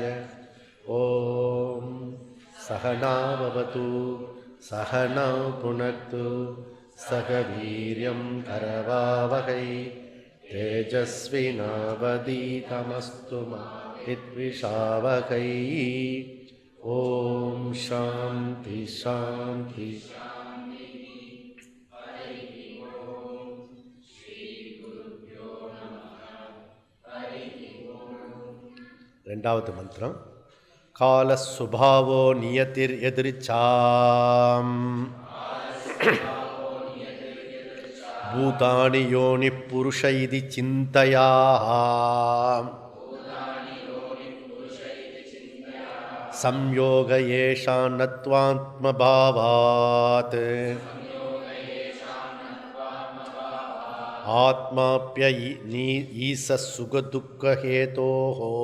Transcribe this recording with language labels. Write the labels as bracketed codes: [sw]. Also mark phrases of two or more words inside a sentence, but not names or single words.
[sa] ॐ सहना भवतु सहनौ पुनक्तु सह वीर्यं करवावहै तेजस्विनावधीतमस्तु मा विद्विषावहै। ॐ शान्ति शान्ति। [ta] ரெண்டாவது மந்திரம் [sa] काल स्वभावो नियतिर् यदृच्छा भूतानि योनिः पुरुष इति चिन्त्या संयोग एषां नत्वात्मभावात् आत्माप्य ईशः सुखदुःखहेतोः.